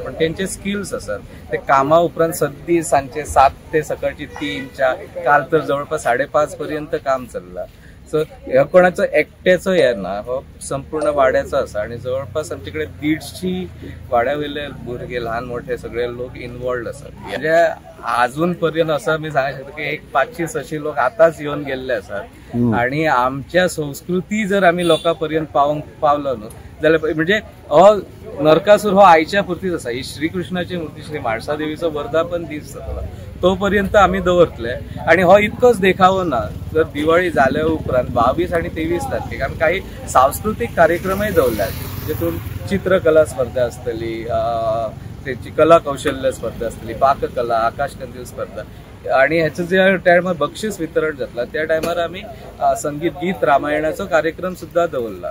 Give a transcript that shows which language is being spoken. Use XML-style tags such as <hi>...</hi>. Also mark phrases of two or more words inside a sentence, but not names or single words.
<kok>पण त्यांचे स्किल्स असतात ते कामा उपरांत सद्दी सांजचे 7 ते सकाळची 3 काल तर जवळपास 5:30 पर्यंत काम चल्ला. सो ह्या कोणाचो एकट्याचो हे ना, हो संपूर्ण वाड्याचो आसा आणि जवळपास आमच्याकडे 150 वाड्या वयले भुरगे ल्हान मोठे सगळे लोक इन्वॉल्ड असतात. म्हणजे अजून पर्यंत असं मी सांगू शकतो की 500-600 लोक आताच येऊन गेल्ले असतात. आणि आमच्या संस्कृती जर आम्ही लोकांपर्यंत पावलो न्हू जाल्यार म्हणजे हो नरकासूर हो आयच्या पुरतीच आसा. ही श्रीकृष्णाची मूर्ती श्री म्हाळसादेवीचो वर्धापन दीस जातलो तोपर्यंत आम्ही दवरतले. आणि हो इतकोच देखावो ना. जर दिवाळी जाल्या उपरांत 22 आणि 23 तारखेक आमी काही सांस्कृतिक कार्यक्रमय दवरल्यात जितून चित्रकला स्पर्धा आसतली, त्याची कला कौशल्य स्पर्धा असतली, पाककला, आकाशकंदील स्पर्धा आणि ह्याचं जे टायमार बक्षीस वितरण जातला त्या टायमार आम्ही संगीत गीत रामायणाचो कार्यक्रम सुद्धा दवरला.</kok>